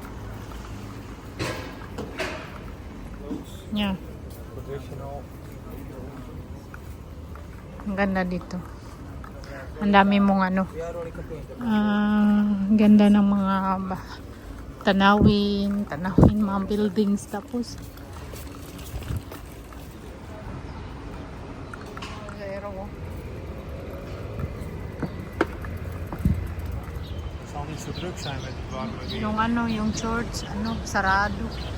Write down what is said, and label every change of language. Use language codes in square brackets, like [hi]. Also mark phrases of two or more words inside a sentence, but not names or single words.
[en] Yeah. Traditional. [tl] Ang ganda dito. Ang dami mong ano. Ganda ng mga tanawin, mga buildings. Tapos [nl] Zal niet zo druk zijn met het warme weer. [tl] yung ano, yung church, ano, sarado.